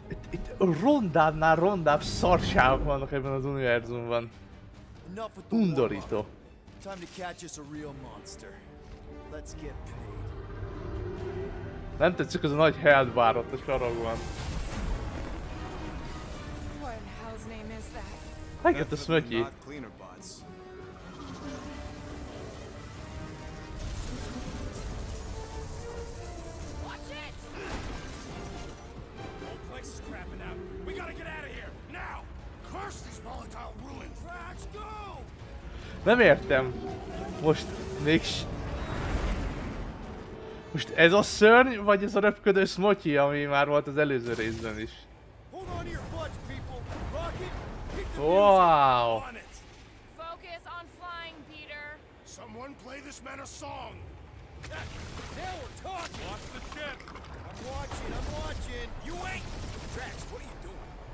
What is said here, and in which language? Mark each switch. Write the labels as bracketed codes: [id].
[hu] Itt rondábbnál rondább szarságok vannak ebben az univerzumban. [en] Enough with the warm-up. [hu] Undorító. [en] Time to catch us a real monster. Let's get paid. [hu] Nem tetszik az a nagy heldbár ott a sarokban. [en] What in hell's name is that? [hu] Megett a Smötyi. [en] Not cleaner bots. Watch it! Whole place is crapping out. We gotta get out of here now. Curse these volatile ruins! Let's go! [hu] Nem értem. Most Most ez a szörny, vagy ez a röpködő Smotyi, ami már volt az előző részben is? [en] Hold on to your butts, people. Rocket, hit the Wow! On it. Focus on flying, Peter. Someone play this man a song! Now we're talking. Watch the ship. I'm watching. You wait. Drax, what are you doing?